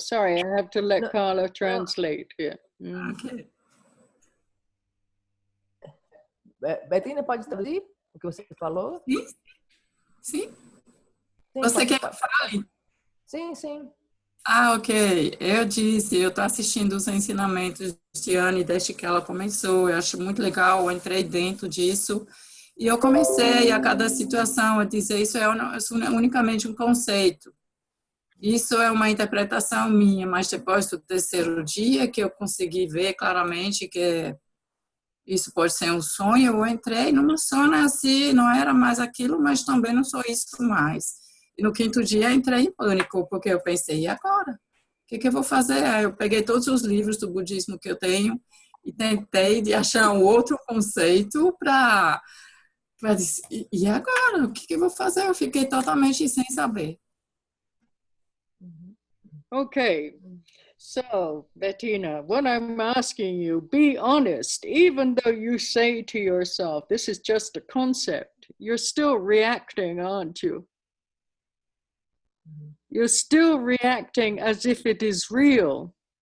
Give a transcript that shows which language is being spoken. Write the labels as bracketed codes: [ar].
[en] Sorry, I have to let Carla translate here. Okay. [pt] Bettina, pode traduzir o que você falou? Sim. Sim. Você quer que eu fale? Sim, sim. Ah, ok. Eu estou assistindo os ensinamentos de Ani desde que ela começou. Eu acho muito legal, eu entrei dentro disso. E eu comecei a cada situação a dizer isso é unicamente um conceito. Isso é uma interpretação minha, mas depois do terceiro dia que eu consegui ver claramente que isso pode ser um sonho, eu entrei numa zona assim, não era mais aquilo, mas também não sou isso mais. E no quinto dia entrei em pânico, porque eu pensei, e agora? O que eu vou fazer? Aí eu peguei todos os livros do budismo que eu tenho e tentei de achar um outro conceito para dizer, e agora? O que eu vou fazer? Eu fiquei totalmente sem saber. [en] Okay. So, Bettina, what I'm asking you, be honest. Even though you say to yourself, this is just a concept, you're still reacting, aren't you? You're still reacting as if it is real.